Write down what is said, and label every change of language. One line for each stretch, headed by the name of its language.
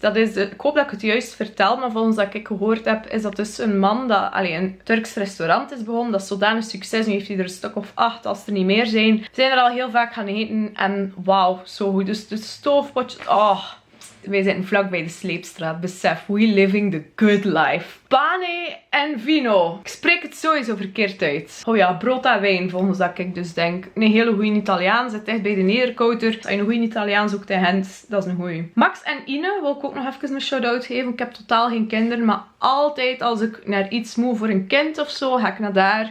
Dutch: Dat is ik hoop dat ik het juist vertel, maar volgens wat ik gehoord heb, is dat dus een man dat een Turks restaurant is begonnen. Dat is zodanig succes. Nu heeft hij er een stuk of 8 als er niet meer zijn. We zijn er al heel vaak gaan eten en wauw, zo goed. Dus de stoofpotjes, oh. Wij zitten vlak bij de Sleepstraat. Besef,
English: we living the good life.
Italian: Pane en vino.
Dutch: Ik spreek het sowieso verkeerd uit. Oh ja, brood en wijn volgens dat ik dus denk. Een hele goede Italiaan. Zit echt bij de Nederkouter. Als je een goede Italiaan zoekt in Gent, dat is een goeie. Max en Ine wil ik ook nog even een shout-out geven. Ik heb totaal geen kinderen, maar altijd als ik naar iets moet voor een kind of zo, ga ik naar daar.